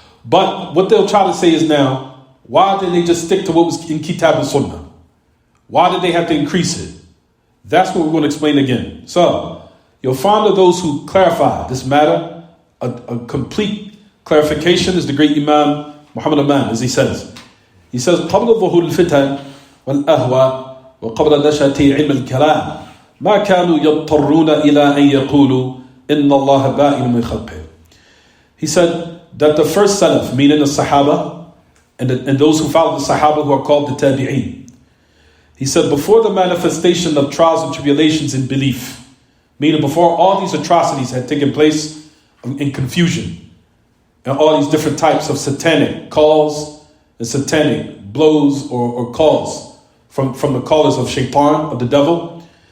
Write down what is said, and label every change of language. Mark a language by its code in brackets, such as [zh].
[en] But what they'll try to say is now, why didn't they just stick to what was in Kitab and Sunnah? Why did they have to increase it? That's what we're going to explain again. So, you'll find that those who clarify this matter, a complete clarification is the great Imam Muhammad Aman, as he says. He says, [ar] قبل ظهور الفتن والأهوى وقبل نشأة علم الكلام ما كانوا يضطرون إلى أن يقولوا إن الله بائن من خلقه. [en] He said that the first Salaf, meaning the Sahaba, and those who follow the Sahaba who are called the Tabi'een, he said before the manifestation of trials and tribulations in belief, meaning before all these atrocities had taken place in confusion, and all these different types of satanic calls and satanic blows or calls from the callers of shaitan, of the devil,